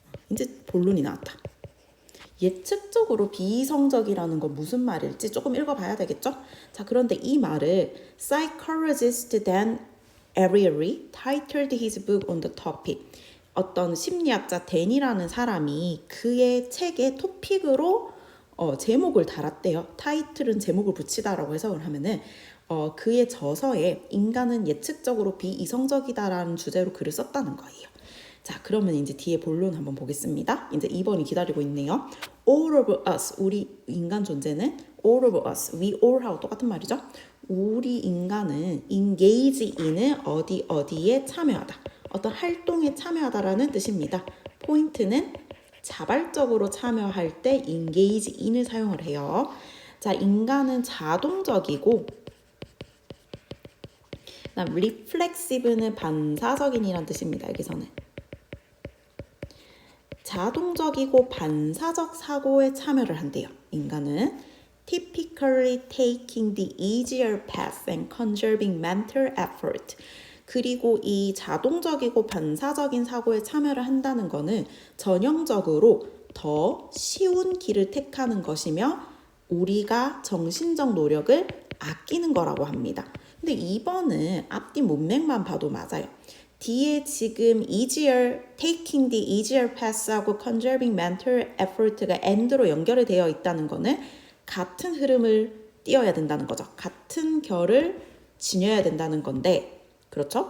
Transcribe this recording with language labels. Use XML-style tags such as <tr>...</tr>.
<ko>이제 본론이 나왔다. 예측적으로 비이성적이라는 건 무슨 말일지 조금 읽어봐야 되겠죠? 자, 그런데 이 말을</ko> <en>psychologist Dan Ariely titled his book on the topic.</en> <ko>어떤 심리학자 댄이라는 사람이 그의 책의 토픽으로 제목을 달았대요. 타이틀은 제목을 붙이다라고 해석을 하면은 그의 저서에 인간은 예측적으로 비이성적이다라는 주제로 글을 썼다는 거예요. 자, 그러면 이제 뒤에 본론 한번 보겠습니다. 이제 2번이 기다리고 있네요.</ko> <en>All of us,</en> <ko>우리 인간 존재는</ko> <en>all of us, we all</en> <ko>하고 똑같은 말이죠. 우리 인간은 engage in은 어디에 참여하다. 어떤 활동에 참여하다라는 뜻입니다. 포인트는 자발적으로 참여할 때 engage in을 사용을 해요. 자, 인간은 자동적이고 reflexive는 반사적인이란 뜻입니다. 여기서는. 자동적이고 반사적 사고에 참여를 한대요. 인간은</ko> <en>typically taking the easier path and conserving mental effort.</en> <ko>그리고 이 자동적이고 반사적인 사고에 참여를 한다는 것은 전형적으로 더 쉬운 길을 택하는 것이며 우리가 정신적 노력을 아끼는 거라고 합니다. 근데 2번은 앞뒤 문맥만 봐도 맞아요. 뒤에 지금</ko> <en>taking the easier path</en> <ko>하고</ko> <en>conserving mental effort</en> <ko>가 and로 연결이 되어 있다는 거는 같은 흐름을 띄어야 된다는 거죠. 같은 결을 지녀야 된다는 건데 그렇죠?</ko>